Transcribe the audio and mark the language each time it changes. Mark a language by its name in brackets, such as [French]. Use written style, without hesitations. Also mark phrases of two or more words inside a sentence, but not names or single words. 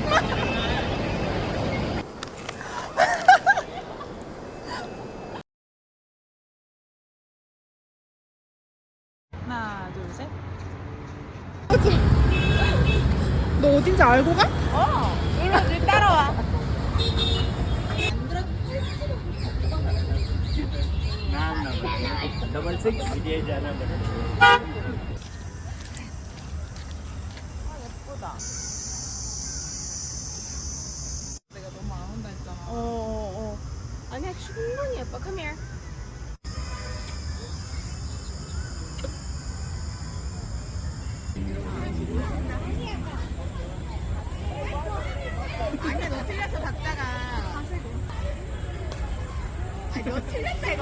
[Korean] 하나 둘 셋. 너 어딘지 알고 가? 이리 따라와. डबल सिक्स विजय जाना बड़ा 예쁘다. 내가 너무 안 온다 했잖아. 아니야 충분히 예뻐. [English] Come here. [Korean] 아니야 너 틀렸어 박자가. 아니 너 틀렸다 이거.